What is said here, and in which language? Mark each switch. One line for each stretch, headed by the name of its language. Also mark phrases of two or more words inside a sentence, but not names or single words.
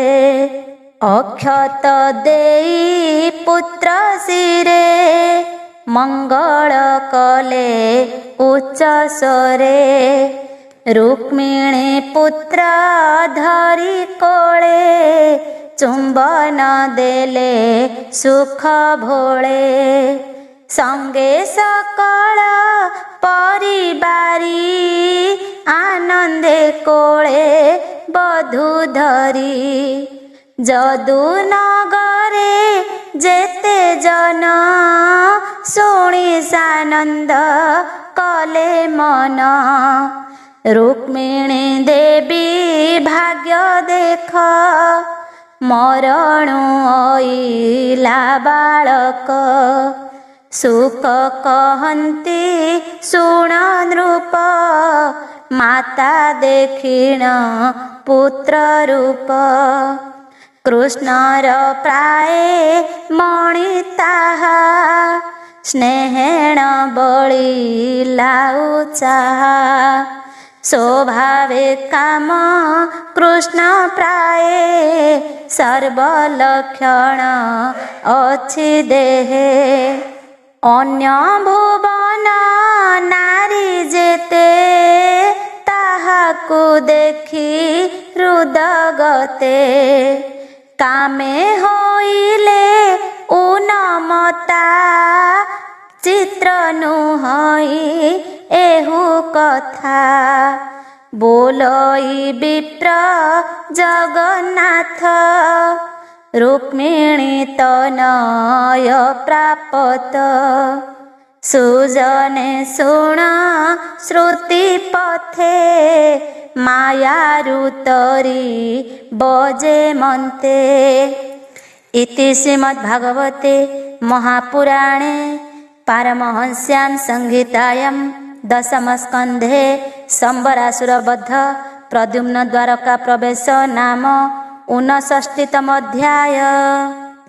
Odia: ଅକ୍ଷତ ଦେଇ ପୁତ୍ର ଶିରେ, ମଙ୍ଗଳ କଲେ ଉଚ୍ଚ ସ୍ୱରେ। ରୁକ୍ମିଣୀ ପୁତ୍ର ଧରି କୋଳେ, ଚୁମ୍ବନ ଦେଲେ ସୁଖ ଭୋଳେ ସଙ୍ଗେ ସକଳ ପରିବାରୀ ଆନନ୍ଦେ କୋଳେ ବଧୂ ଧରି ଯଦୁ ନଗରେ ଯେତେ ଜନ ଶୁଣି ସାନନ୍ଦ କଲେ ମନ ରୁକ୍ମିଣୀ ଦେବୀ ଭାଗ୍ୟ ଦେଖ ମରଣୁ ଅଇଲା ବାଳକ ସୁଖ କହନ୍ତି ସୁଣ ନୃପ ମାତା ଦେଖିଣ ପୁତ୍ର ରୂପ କୃଷ୍ଣର ପ୍ରାୟ ମଣି ତାହା ସ୍ନେହେଣ ବଳିଲା ଉତ୍ସାହା ସ୍ୱଭାବେ କାମ କୃଷ୍ଣ ପ୍ରାୟ ସର୍ବଲକ୍ଷଣ ଅଛି ଦେହେ ଅନ୍ୟ ଭୁବନ ନାରୀ ଯେତେ ତାହାକୁ ଦେଖି ହୃଦଗତେ କାମେ ହୋଇଲେ ଉନ୍ମତ୍ତା ଚିତ୍ର ନୁହଇ ଏହୁ କଥା ବୋଲଇ ବିପ୍ର ଜଗନ୍ନାଥ ରୁକ୍ମିଣୀ ତନୟ ପ୍ରାପ୍ତ ସୁଜନେ ଶୁଣ ଶ୍ରୁତି ପଥେ ମାୟାରୁ ତରି ବଜେ ମନ୍ତେ
Sanskrit: इति श्रीमद्भागवते महापुराणे पारमहंस्यां संहितायां दशमस्कन्धे शम्बरासुरवध प्रद्युम्न द्वारका प्रवेश नाम 59तम अध्याय।